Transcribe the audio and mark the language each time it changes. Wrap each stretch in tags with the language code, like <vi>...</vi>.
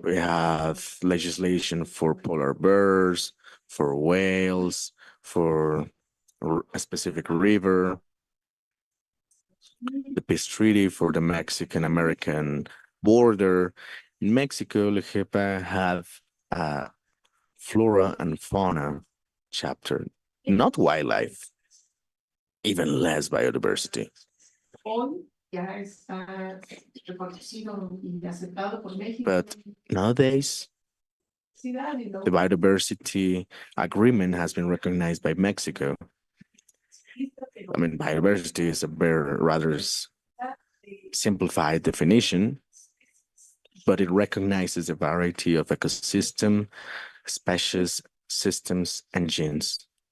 <en>We have legislation for polar bears, for whales, for a specific river, the peace treaty for the Mexican-American border. In Mexico, LEGEPA have a flora and fauna chapter, not wildlife, even less biodiversity.</en> <es>Hoy ya está reconocido y aceptado por México.</es> <en>But nowadays, the biodiversity agreement has been recognized by Mexico. I mean, biodiversity is a very rather simplified definition, but it recognizes a variety of ecosystem, species, systems, and genes.</en>